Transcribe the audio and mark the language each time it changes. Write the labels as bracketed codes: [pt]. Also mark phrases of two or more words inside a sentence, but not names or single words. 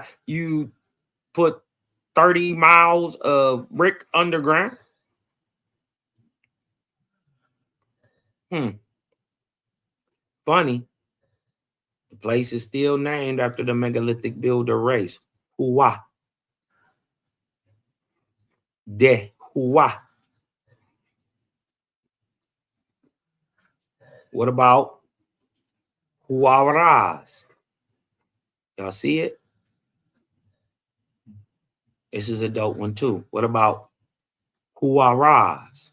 [en] You put 30 miles of brick underground. Funny. The place is still named after the megalithic builder race. Hua. De Hua. What about R.I.S.E? Y'all see it? This is a dope one too. What about R.I.S.E?